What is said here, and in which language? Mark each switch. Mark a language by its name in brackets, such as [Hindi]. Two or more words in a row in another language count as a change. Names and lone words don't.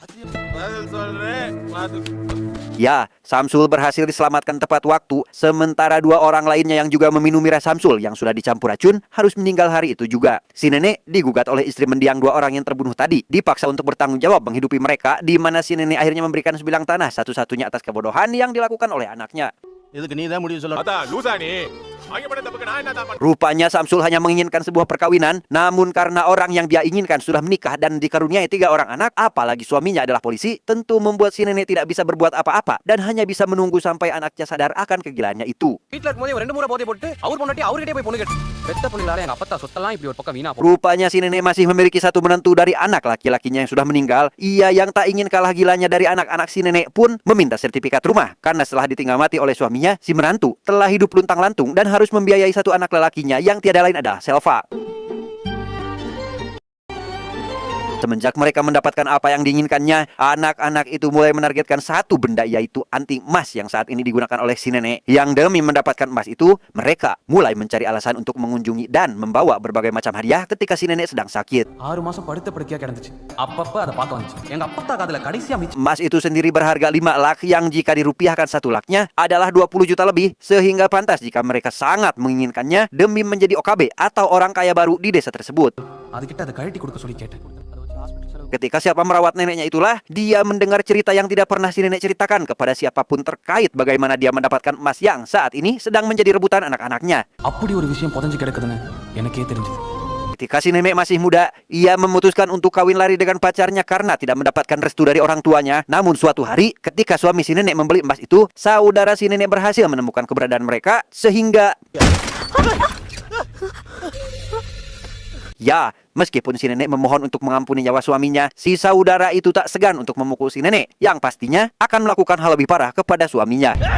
[Indonesian] Ya, Samsul berhasil diselamatkan tepat waktu, sementara dua orang lainnya yang juga meminum miras Samsul yang sudah dicampur racun harus meninggal hari itu juga. Si nenek digugat oleh istri mendiang dua orang yang terbunuh tadi, dipaksa untuk bertanggung jawab menghidupi mereka, di mana si nenek akhirnya memberikan sebilang tanah satu-satunya atas kebodohan yang dilakukan oleh anaknya. [Tamil] இதுக்கு நீ தான் முடிவு சொல்லணும். அதான் லூசா நீ அங்க பண்ண தப்புக்கு நான் என்ன தான் பண்ண [Indonesian] Rupanya Samsul hanya menginginkan sebuah perkawinan, namun karena orang yang dia inginkan sudah menikah dan dikaruniai 3 orang anak, apalagi suaminya adalah polisi, tentu membuat si nenek tidak bisa berbuat apa-apa dan hanya bisa menunggu sampai anaknya sadar akan kegilaannya itu. [Tamil] வீட்ல இருக்கும்போது இவன் 2 முறை போதை போட்டு அவர் பொண்டாட்டி அவர்கிட்டயே போய் பொண்ணு கேட்டு பெத்த பொண்ணுங்களால எங்க அப்பத்தா சொத்தெல்லாம் இப்படி ஒரு பக்கம் வீணா போகும். [Indonesian] Rupanya si nenek masih memiliki satu menantu dari anak laki-lakinya yang sudah meninggal. Ia yang tak ingin kalah gilanya dari anak-anak si nenek pun meminta sertifikat rumah, karena setelah ditinggal mati oleh suaminya, si menantu telah hidup luntang-lantung dan harus membiayai satu anak lelakinya yang tiada lain adalah Selva. Semenjak mereka mendapatkan apa yang diinginkannya, anak-anak itu mulai menargetkan satu benda, yaitu anting emas yang saat ini digunakan oleh si nenek. Yang demi mendapatkan emas itu, mereka mulai mencari alasan untuk mengunjungi dan membawa berbagai macam hadiah ketika si nenek sedang sakit. [Tamil] 6 மாசம் படுத்த படுக்கையா கிடந்துச்சு. அப்பப்ப அதை பார்க்க வந்துச்சு. எங்க அப்பத்தா காதுல கடைசியா மிச்சம் [Indonesian] Emas itu sendiri berharga 5 lak yang jika dirupiahkan 1 laknya adalah 20 juta lebih, sehingga pantas jika mereka sangat menginginkannya demi menjadi OKB atau orang kaya baru di desa tersebut. [Tamil] அதுகிட்ட அதை கழட்டி கொடுக்க சொல்லி கேட்டேன். [Indonesian] Ketika siapa merawat neneknya itulah, dia mendengar cerita yang tidak pernah si nenek ceritakan kepada siapapun terkait bagaimana dia mendapatkan emas yang saat ini sedang menjadi rebutan anak-anaknya. [Tamil] அப்படி ஒரு விஷயம் புதஞ்சு கிடக்குதுன்னு எனக்கே தெரிஞ்சது. [Indonesian] Ketika si nenek masih muda, ia memutuskan untuk kawin lari dengan pacarnya karena tidak mendapatkan restu dari orang tuanya. Namun suatu hari, ketika suami si nenek membeli emas itu, saudara si nenek berhasil menemukan keberadaan mereka, sehingga... Ya, meskipun si nenek memohon untuk mengampuni nyawa suaminya, si saudara itu tak segan untuk memukul si nenek, yang pastinya akan melakukan hal lebih parah kepada suaminya.